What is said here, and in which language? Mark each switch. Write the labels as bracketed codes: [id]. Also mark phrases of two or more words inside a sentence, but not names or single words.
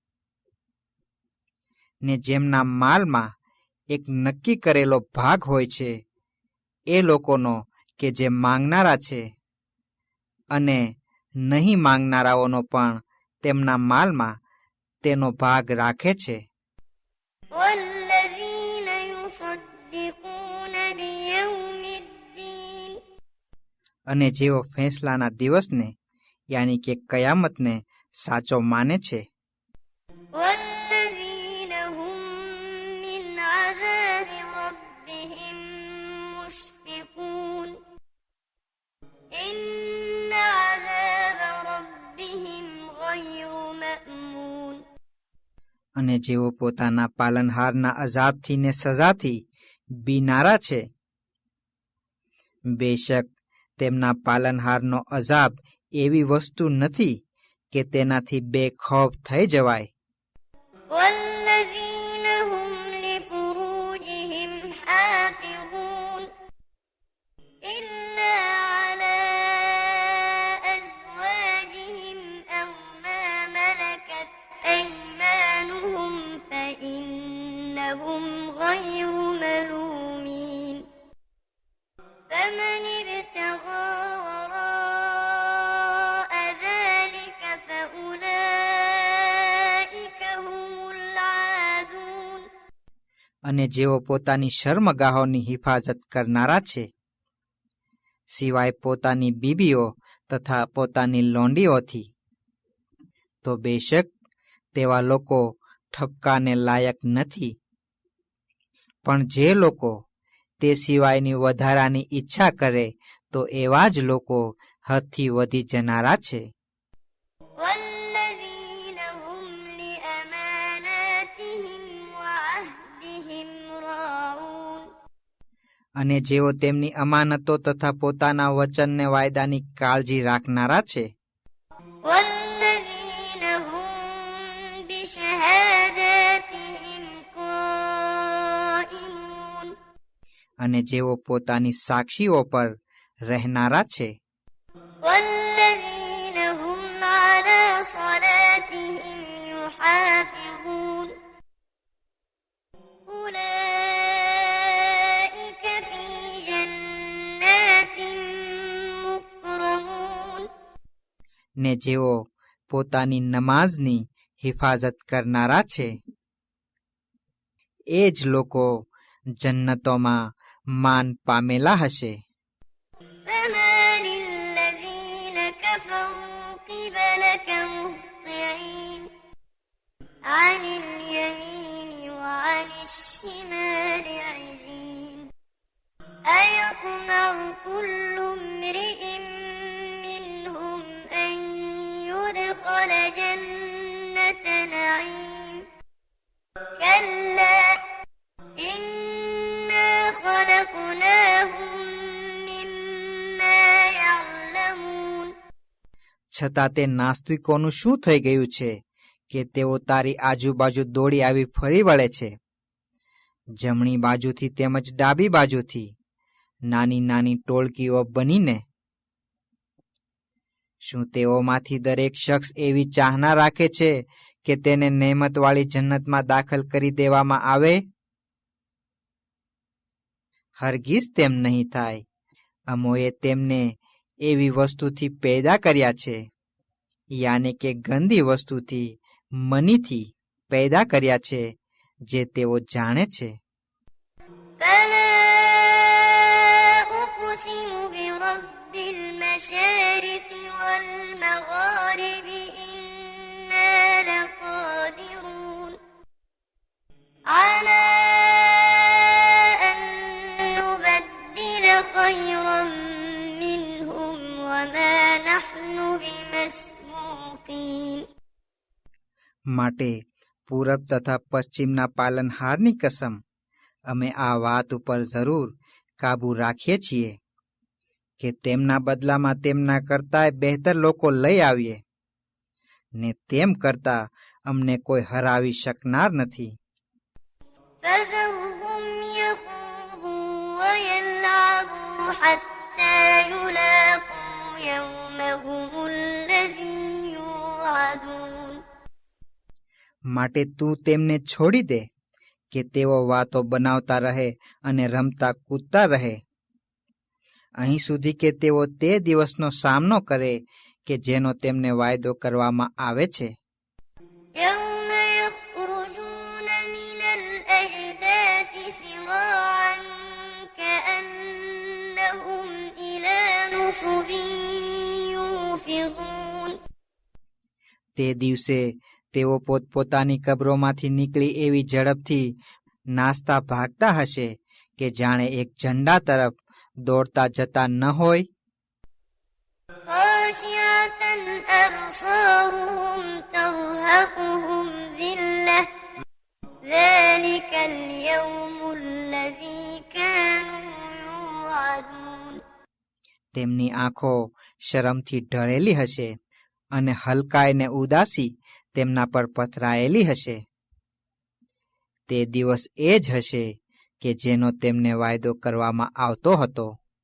[gu] ને જેમના માલમાં એક નક્કી કરેલો ભાગ હોય છે, એ લોકોનો કે જે માંગનારા છે, અને નહીં માંગનારાઓનો પણ તેમના માલમાં તેનો ભાગ રાખે છે. [ar] والذين يصدقون بيوم الدين [gu] અને જેઓ ફેંસલાના દિવસને યાની કે કયામતને સાચો માને છે, [ar] والذين هم من عذاب ربهم مشفقون إن عذاب ربهم غير مأمون [gu] અને જેઓ પોતાના પાલનહારના અઝાબથી ને સજાથી બીનારા છે, બેશક તેમના પાલનહારનો અઝાબ એવી વસ્તુ નથી કે તેનાથી બેખૌફ થઈ જવાય. [ar] والذين هم لفروجهم حافظون إلا على أزواجهم أو ما ملكت أيمانهم فإنهم غير ملومين فمن ابتغى وراء ذلك فأولئك هم العادون [gu] અને જેઓ પોતાની શર્મગાહોની હિફાજત કરનારા છે, સિવાય પોતાની બીબીઓ તથા પોતાની લોંડીઓથી, તો બેશક તેવા લોકો ઠપકાને લાયક નથી. પણ જે લોકો તે સિવાયની વધારાની ઈચ્છા કરે તો એવા જ લોકો હદથી વધી જનારા છે. [ar] والذين هم لأماناتهم وعهدهم راعون [gu] અને જેઓ તેમની અમાનતો તથા પોતાના વચનને વાયદાની કાળજી રાખનારા છે, [ar] والذين هم بشهاداتهم قائمون [gu] અને જેઓ પોતાની સાક્ષીઓ પર રહેનારા છે, [ar] والذين هم على صلاتهم يحافظون أولئك في جنات مكرمون [gu] ને જેઓ પોતાની નમાઝની હિફાજત કરનારા છે, એ જ લોકો જન્નતોમાં માન પામેલા હશે. [ar] فما للذين كفروا قبلك مهطعين عن اليمين وعن الشمال عزين أيطمع كل امرئ منهم أن يدخل جنة نعيم كلا إنا خلقناهم مما يعلمون [gu] છતાં તે નાસ્તિકોનું શું થઈ ગયું છે કે તેઓ તારી આજુબાજુ દોડી આવી ફરી વળે છે, જમણી બાજુથી તેમજ ડાબી બાજુથી, નાની નાની ટોળકીઓ બનીને. શું તેઓમાંથી દરેક શખ્સ એવી ચાહના રાખે છે કે તેને નેમતવાળી જન્નતમાં દાખલ કરી દેવામાં આવે? હરગીઝ તેમ નહીં થાય. અમોએ તેમને એવી વસ્તુથી પેદા કર્યા છે, યાને કે ગંદી વસ્તુથી, મનીથી પેદા કર્યા છે, જે તેઓ જાણે છે. [ar] فلا أقسم برب المشارق والمغارب إنا لقادرون على أن نبدل خيرا منهم وما نحن بمسبوقين [gu] માટે પૂરબ તથા પશ્ચિમના પાલનહારની કસમ, અમે આ વાત ઉપર જરૂર કાબુ રાખીએ છીએ કે તેમના બદલામાં તેમના કરતાંય બહેતર લોકો લઈ આવીએ, ને તેમ કરતા અમને કોઈ હરાવી શકનાર નથી. [ar] فذرهم يخوضوا ويلعبوا حتى يلاقوا يومهم الذي يوعدون. [gu] માટે તું તેમને છોડી દે કે તેઓ વાતો બનાવતા રહે અને રમતા કૂદતા રહે, અહીં સુધી કે તેઓ તે દિવસનો સામનો કરે કે જેનો તેમને વાયદો કરવામાં આવે છે. [ar] يوم يخرجون من الأجداث سراعا كأنهم إلى نصب يوفضون. [gu] તે દિવસે તેઓ પોતપોતાની કબરોમાંથી નીકળી એવી ઝડપથી નાસ્તા ભાગતા હશે કે જાણે એક ઝંડા તરફ દોડતા જતા ન હોય. [ar] خاشعة أبصارهم ترهقهم ذلة ذلك اليوم الذي كانوا يوعدون. [gu] તેમની આંખો શરમથી ઢળેલી હશે અને હલકાઈ ને ઉદાસી તેમના પર પથરાયેલી હશે. તે દિવસ એ જ હશે કે જેનો તેમને વાયદો કરવામાં આવતો હતો.